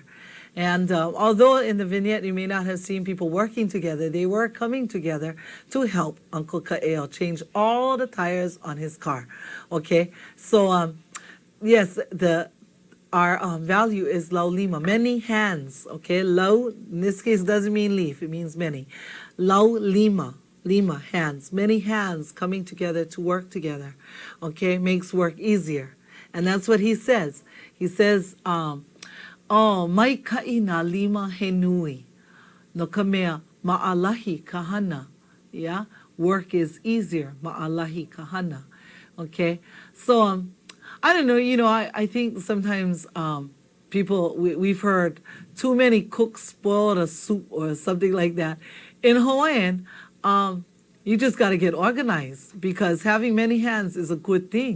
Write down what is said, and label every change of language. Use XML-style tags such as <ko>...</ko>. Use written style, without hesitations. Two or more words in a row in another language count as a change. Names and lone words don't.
<en>And although in the vignette you may not have seen people working together, they were coming together to help Uncle Ka'eo change all the tires on his car, okay? So, yes, our value is laulima, many hands, okay? Lau, in this case, doesn't mean leaf, it means many.</en> <haw>Laulima, lima,</haw> <en>hands, many hands coming together to work together, okay? Makes work easier. And that's what he says. He says,</en> <haw>mai ka'i na lima he nui, no ka mea ma'alahi kahana,</haw> <en>yeah? Work is easier,</en> <haw>ma'alahi kahana,</haw> <en>okay? So, I don't know, I think sometimes people, we've heard too many cooks spoil a soup or something like that. In Hawaiian, you just got to get organized because having many hands is a good thing.</en>